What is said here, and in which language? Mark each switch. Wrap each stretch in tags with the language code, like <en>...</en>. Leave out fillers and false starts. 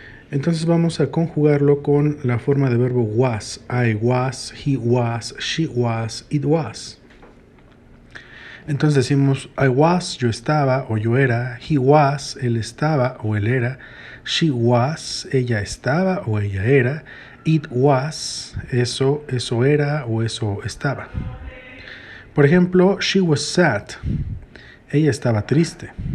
<es>Entonces vamos a conjugarlo con la forma de verbo was.</es> <en>I was, he was, she was, it was.</en> <es>Entonces decimos</es> <en>I was,</en> <es>yo estaba o yo era.</es> <en>He was,</en> <es>él estaba o él era.</es> <en>She was,</en> <es>ella estaba o ella era.</es> <en>It was,</en> <es>eso era o eso estaba. Por ejemplo,</es> <en>she was sad.</en> <es>Ella estaba triste.</es>